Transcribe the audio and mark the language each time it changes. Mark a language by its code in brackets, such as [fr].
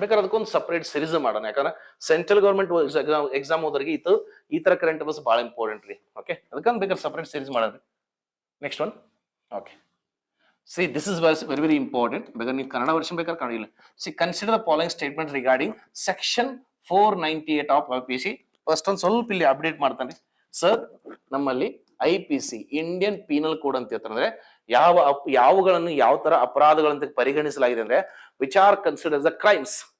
[kn] ಬೇಕಾದ್ರೆ ಅದಕ್ಕೊಂದು separate series ಮಾಡೋಣ. ಯಾಕಂದ್ರೆ ಸೆಂಟ್ರಲ್ ಗವರ್ಮೆಂಟ್ ಎಕ್ಸಾಮ್ ಹೋದ್ರಿಗೆ ಈ ತರ ಕರೆಂಟ್ ಅಫೇರ್ಸ್ ಬಹಳ ಇಂಪಾರ್ಟೆಂಟ್ ರೀ. ಓಕೆ, ಅದಕ್ಕಂತ ಬೇಕಾದ್ರೆ ಸಪರೇಟ್ ಸಿರೀಸ್ ಮಾಡೋಣ. [en] Next one. Okay, see this is very important. [kn] ಬೇಕಾದ್ರೆ ನೀವು ಕನ್ನಡ ವರ್ಷನ್ ಬೇಕಾದ್ರೆ ಕನ್ನಡ ಇಲ್ಲ. [en] Consider the following statement regarding section 498 of IPC. [kn] First ಒಂದು ಸ್ವಲ್ಪ ಇಲ್ಲಿ ಅಪ್ಡೇಟ್ ಮಾಡ್ತಾನೆ ಸರ್. ನಮ್ಮಲ್ಲಿ IPC ಇಂಡಿಯನ್ ಪೀನಲ್ ಕೋಡ್ ಅಂತ ಹೇಳ್ತಾರೆ. ಅಂದ್ರೆ ಯಾವುಗಳನ್ನು ಯಾವ ತರ ಅಪರಾಧಗಳಂತ ಪರಿಗಣಿಸಲಾಗಿದೆ ಅಂದ್ರೆ [en] Which are consider the crimes.